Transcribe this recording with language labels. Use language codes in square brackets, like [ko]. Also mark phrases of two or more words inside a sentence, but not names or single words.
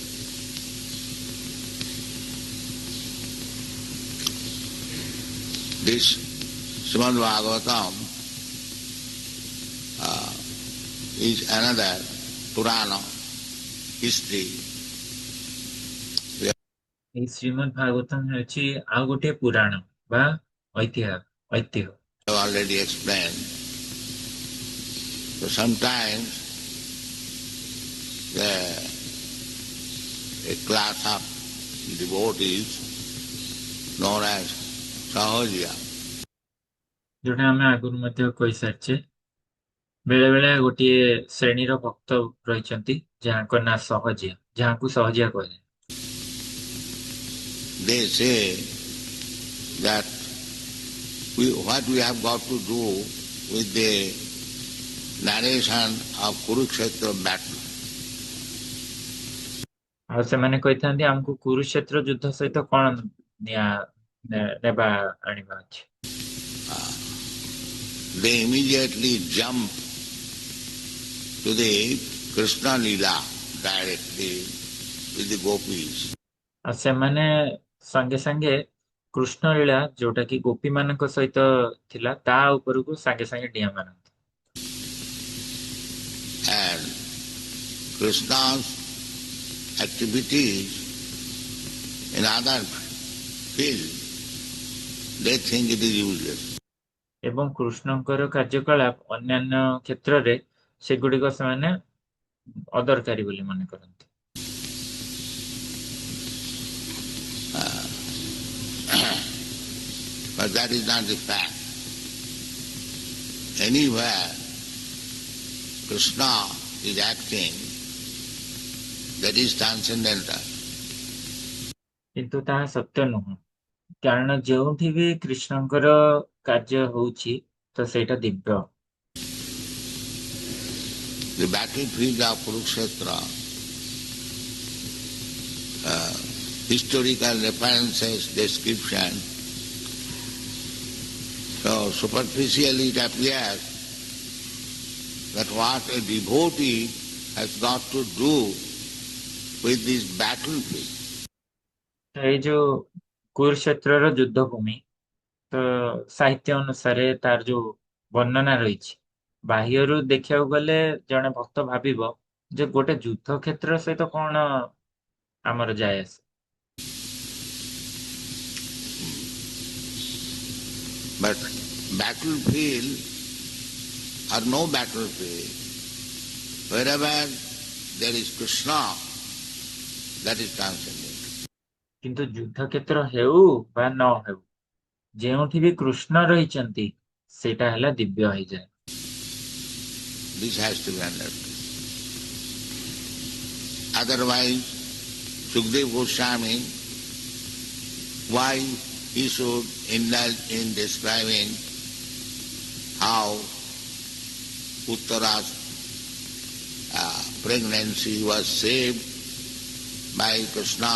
[en] This Srimad Bhagavatam is another Purana history. [or] ଏଇ ଶ୍ରୀମଦ୍ ଭାଗବତମ୍ ହେଉଛି ଆଉ ଗୋଟିଏ ପୁରାଣ ବା ଐତିହ୍ୟ। [en] I have already explained. So sometimes a class of devotees known as Sahaja, [or] ଯୋଉଟା ଆମେ ଆଗରୁ ମଧ୍ୟ କହିସାରିଛେ, ବେଳେ ବେଳେ ଗୋଟିଏ ଶ୍ରେଣୀର ଭକ୍ତ ରହିଛନ୍ତି ଯାହାଙ୍କ ନାଁ ସହଜିଆ, ଯାହାଙ୍କୁ ସହଜିଆ କୁହାଯାଏ। [en] they say that what we have got to do with the narration of Kurukshetra battle. [or] ଆଉ ସେମାନେ କହିଥାନ୍ତି ଆମକୁ କୁରୁକ୍ଷେତ୍ର ଯୁଦ୍ଧ ସହିତ କଣ ନେବା ଆଣିବା ଅଛି। [en] They immediately jump to the Krishna Leela directly with the gopis. [or] ଆଉ ସେମାନେ ସାଙ୍ଗେ ସାଙ୍ଗେ କୃଷ୍ଣ ଲୀଳା ଯୋଉଟା କି ଗୋପୀ ମାନଙ୍କ ସହିତ ଥିଲା ତା ଉପରକୁ ସାଙ୍ଗେ ସାଙ୍ଗେ ଡିଆଁ ମାରନ୍ତି। [en] And Krishna's activities in other field, they think it is useless. [or] ଏବଂ କୃଷ୍ଣଙ୍କର କାର୍ଯ୍ୟକଳାପ ଅନ୍ୟାନ୍ୟ କ୍ଷେତ୍ରରେ ସେଗୁଡିକ ସେମାନେ ଅଦରକାରୀ ବୋଲି ମନେ କରନ୍ତି। [en] But that is not the fact. Anywhere Krishna is acting, that is transcendental. [or] କିନ୍ତୁ ତାହା ସତ୍ୟ ନୁହଁ, କାରଣ ଯେଉଁଠି ବି କୃଷ୍ଣଙ୍କର କାର୍ଯ୍ୟ ହଉଛି ତ ସେଇଟା ଦିବ୍ୟ। [en] The battlefield of Kurukshetra, historical references, description. So superficially it appears that what a devotee has got to do with this battlefield. [or] ଏଇ ଯୋଉ କୁରୁକ୍ଷେତ୍ରର ଯୁଦ୍ଧ ଭୂମି ତ ସାହିତ୍ୟ ଅନୁସାରେ ତାର ଯୋଉ ବର୍ଣ୍ଣନା ରହିଛି, ବାହ୍ୟରୁ ଦେଖିବାକୁ ଗଲେ ଜଣେ ଭକ୍ତ ଭାବିବ ଯେ ଗୋଟେ ଯୁଦ୍ଧ କ୍ଷେତ୍ର ସହିତ କଣ ଆମର ଯାଏ ଆସେ। [en] But battlefield or no battlefield, wherever there is Krishna, that is transcendent. [or] କିନ୍ତୁ ଯୁଦ୍ଧ କ୍ଷେତ୍ର ହେଉ ବା ନ ହେଉ, ଯେଉଁଠି ବି କୃଷ୍ଣ ରହିଛନ୍ତି ସେଇଟା ହେଲା ଦିବ୍ୟ ହେଇଯାଏ। [en] This has to be understood. Otherwise, Sukadeva Goswami, why he should indulge in describing how Uttara's pregnancy was saved by Krishna.